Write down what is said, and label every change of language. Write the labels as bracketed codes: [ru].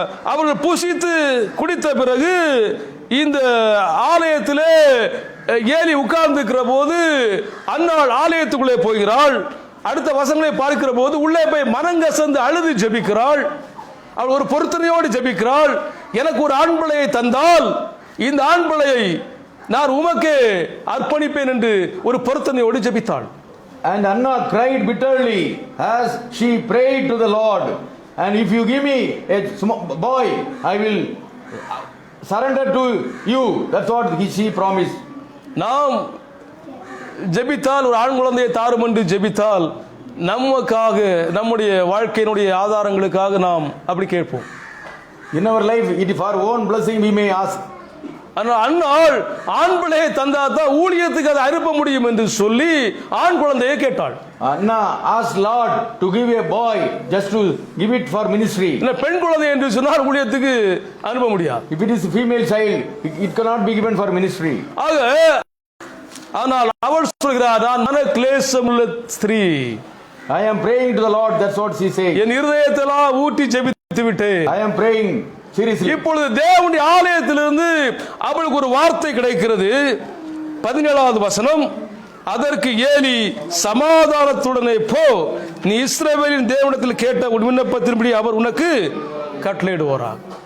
[ta] அவர்கள் புசித்து குடித்த பிறகு இந்த ஆலயத்திலே ஏலி உட்கார்ந்திருக்கிற போது அன்னாள் ஆலயத்துக்குள்ளே போகிறாள். அடுத்த வசனங்களை பார்க்கிற போது உள்ளே போய் மனங்கசந்து அழுது ஜெபிக்கிறாள். அவள் ஒரு பொருத்தனையோடு ஜெபிக்கிறாள், எனக்கு ஒரு ஆண் பிள்ளையை தந்தால் இந்த ஆண் பிள்ளையை நான் உமக்கே அர்ப்பணிப்பேன் என்று ஒரு பொருத்தனையோடு ஜெபித்தாள். [en] And Anna cried bitterly as she prayed to the Lord, and if you give me a small boy, I will surrender to you. That's what she promised. [ta] நாம் ஜெபித்தால், ஒரு ஆண் குழந்தையை தாரும் என்று ஜெபித்தால், நமக்காக, நம்முடைய வாழ்க்கையினுடைய ஆதாரங்களுக்காக நாம் அப்படி கேட்போம். [en] In our life, it is for our own blessing we may ask. [ta] அன்னாள் ஆண் பிள்ளையை தந்தாதான் ஊழியத்துக்கு அதை அனுப்ப முடியும் என்று சொல்லி ஆண் குழந்தையை கேட்டாள். [en] Anna asked Lord to give a boy just to give it for ministry. [ta] இல்ல, பெண் குழந்தை என்று சொன்னால் ஊழியத்துக்கு அனுப்ப முடியாது. [en] If it is a female child, it cannot be given for ministry. [ta] ஆக ஆனால் அவள் சொல்கிறார், நான் மன கிளேசமுள்ள ஸ்திரீ, [en] I am praying to the Lord. That's what she says. [ta] என் இருதயத்தெல்லாம் ஊட்டி ஜெபித்து விட்டேன். [en] I am praying seriously. [ta] இப்பொழுது தேவனுடைய ஆலயத்திலிருந்து அவளுக்கு ஒரு வார்த்தை கிடைக்கிறது. 17வது வசனம். அதற்கு ஏலி, சமாதானத்துடனே போ, நீ இஸ்ரவேலின் தேவனிடத்தில் கேட்ட உன் விண்ணப்பத்தின்படி அவர் உனக்கு கட்டளையிடுவாராக.